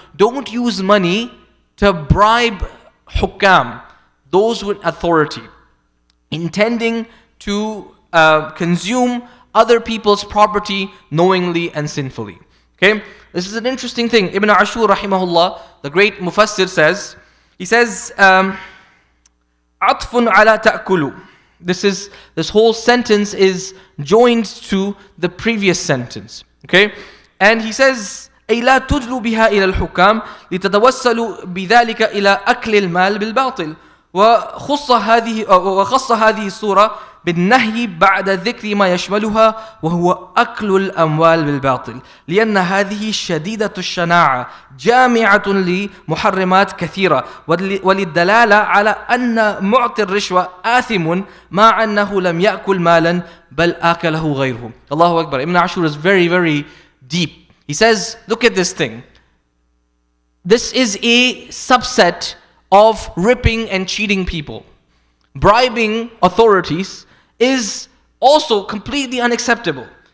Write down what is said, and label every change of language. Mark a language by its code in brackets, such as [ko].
[en] Don't use money to bribe hukam, those with authority, intending to consume other people's property knowingly and sinfully. Okay, this is an interesting thing. Ibn Ashur rahimahullah, the great mufassir, says, he says, [ar] عَطْفٌ عَلَى تَأْكُلُ. [en] This whole sentence is joined to the previous sentence. Okay, and he says, [ar] أي لا تدلوا بها إلى الحكام لتتوسلوا بذلك إلى أكل المال بالباطل. وخص هذه السورة بالنهي بعد ذكر ما يشملها وهو أكل الأموال بالباطل لأن هذه شديدة الشناعة جامعة لمحرمات كثيرة وللدلالة على أن معطي الرشوة آثم مع أنه لم يأكل مالا بل آكله غيره. Allahu Akbar. [en] Ibn Ashur is very, very deep. He says, look at this thing. This is a subset of ripping and cheating people. Bribing authorities is also completely unacceptable.